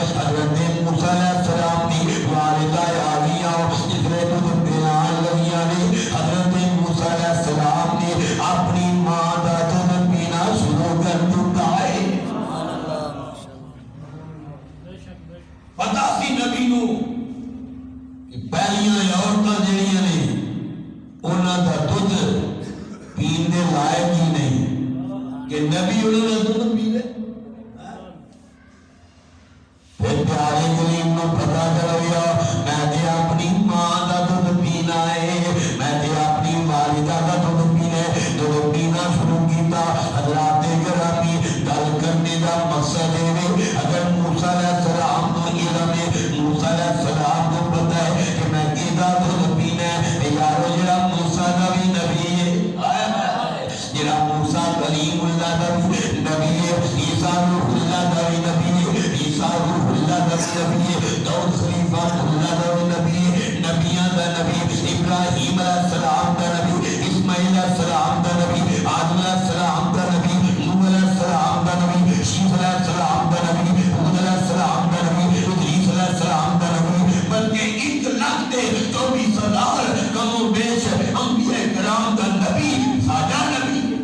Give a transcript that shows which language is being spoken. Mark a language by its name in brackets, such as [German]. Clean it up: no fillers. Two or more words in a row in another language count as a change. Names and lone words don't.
[Punjabi] حضرت موسیٰ [Arabic] علیہ السلام [Punjabi] کی والدہ آگیاں جس نے تجھ بیان لگیاں نے حضرت موسیٰ علیہ السلام نے اپنی ماں دا دودھ پینا شروع کر چکا ہے. پتا سی نبی نو کہ پہلیاں عورتاں جڑیاں نے انہاں دا دودھ پین دے لائق ہی نہیں کہ نبی انہاں دا دودھ پیوے. پھر پیارے کلیم نو پتا چل گیا میں تے اپنی ماں دا دودھ پینا ہے، میں تے اپنی والدہ دا دودھ پینا ہے. دودھ پینا شروع کیتا. حضرات گرامی گل کرنے دا مقصد ہے اگر موسیٰ [Arabic] علیہ السلام [Punjabi] کو علم ہے، موسیٰ [Arabic] علیہ السلام [Punjabi] کو پتا ہے کہ میں کیدا دودھ پینا ہے. یارو جڑا موسیٰ دا بھی نبی ہے، جڑا موسیٰ کلیم اللہ دا بھی نبی ہے، عیسیٰ روح اللہ دا بھی نبی ہے، نبی داؤد خلیفہ اللہ دا نبی نبیاں دا نبی ابراہیم [Arabic] علیہ السلام [Punjabi] دا نبی اسماعیل [Arabic] علیہ السلام [Punjabi] دا نبی آدم [Arabic] علیہ السلام [Punjabi] دا نبی نوح [Arabic] علیہ السلام [Punjabi] دا نبی شیخ [Arabic] علیہ السلام [Punjabi] دا نبی حود [Arabic] علیہ السلام [Punjabi] دا نبی ادریس [Arabic] علیہ السلام [Punjabi] دا نبی بلکہ 1,24,000 کم و بیش انبیاء کرام دا نبی ساڈا نبی